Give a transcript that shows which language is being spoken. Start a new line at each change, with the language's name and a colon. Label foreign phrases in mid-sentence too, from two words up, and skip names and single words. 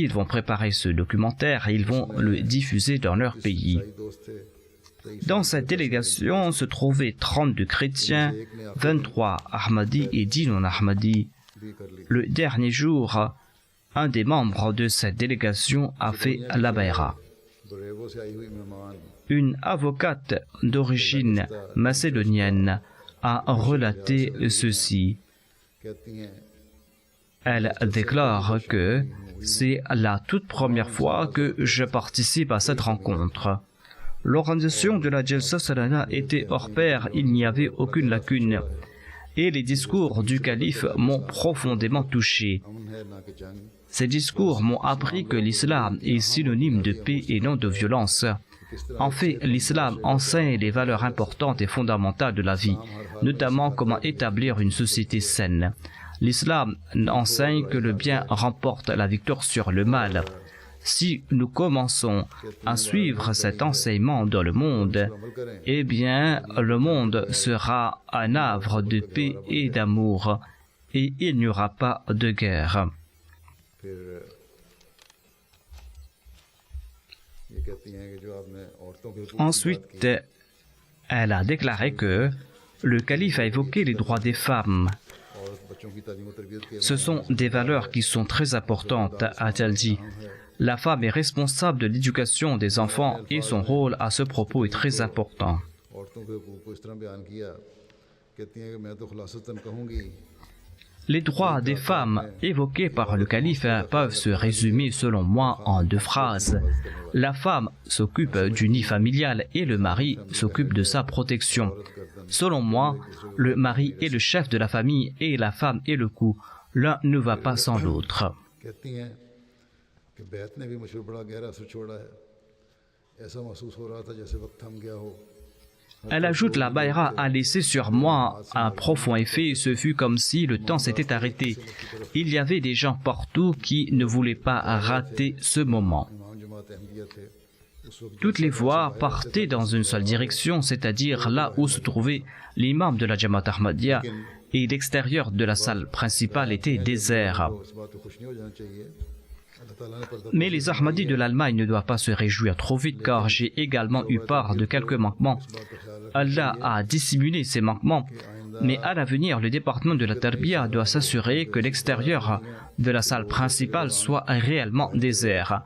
French: Ils vont préparer ce documentaire et ils vont le diffuser dans leur pays. Dans cette délégation se trouvaient 32 chrétiens, 23 Ahmadis et 10 non-Ahmadis. Le dernier jour, un des membres de cette délégation a fait la bayra.
Urdu: بوریوو سے آئی ہوئی مہمان
French: Une avocate d'origine macédonienne a relaté ceci.
Urdu: کہتی ہیں
French: Elle déclare que c'est la toute première fois que je participe à cette rencontre. L'organisation de la Jalsa Salana était hors pair, il n'y avait aucune lacune. Et les discours du calife m'ont profondément touché.
Urdu: امن ہے نہ کہ جنگ
French: Ces discours m'ont appris que l'islam est synonyme de paix et non de violence. En fait, l'islam enseigne les valeurs importantes et fondamentales de la vie, notamment comment établir une société saine. L'islam enseigne que le bien remporte la victoire sur le mal. Si nous commençons à suivre cet enseignement dans le monde, eh bien, le monde sera un havre de paix et d'amour, et il n'y aura pas de guerre.
Urdu: پھر یہ کہتی ہیں کہ جو آپ نے عورتوں کے حقوق کی بات
French: Ensuite,
Urdu: की,
French: elle a déclaré que le calife a évoqué les droits des femmes.
Urdu: اور بچوں کی تعلیم اور تربیت کے
French: Ce sont des valeurs qui sont très importantes, a-t-elle dit. La femme est responsable de l'éducation des enfants et son rôle à ce propos est très important.
Urdu: عورتوں کے حقوق کو اس طرح بیان کیا کہتی ہیں کہ میں تو خلاصتاً کہوں گی
French: Les droits des femmes évoqués par le calife peuvent se résumer selon moi en deux phrases. La femme s'occupe du nid familial et le mari s'occupe de sa protection. Selon moi, le mari est le chef de la famille et la femme est le cou. L'un ne va pas sans l'autre.
Urdu: کہتی ہیں کہ بیعت نے بھی مجھ پر بڑا گہرا اثر چھوڑا ہے ایسا محسوس ہو رہا تھا جیسے وقت تھم گیا ہو
French: Elle ajoute, la bayra a laissé sur moi un profond effet, ce fut comme si le temps s'était arrêté. Il y avait des gens partout qui ne voulaient pas rater ce moment.
Urdu: امام جماعت احمدیہ تھے اس وقت
French: Toutes les voies partaient dans une seule direction, c'est-à-dire là où se trouvait l'imam de la Jamaat Ahmadiyya, et l'extérieur de la salle principale était désert.
Urdu: اس بات کو خوش نہیں ہو جانا چاہیے اللہ تعالیٰ نے پردہ
French: Mais les Ahmadis de l'Allemagne ne doivent pas se réjouir trop vite car j'ai également eu part de quelques manquements. Allah a dissimulé ces manquements, mais à l'avenir, le département de la Tarbiya doit s'assurer que l'extérieur de la salle principale soit réellement désert.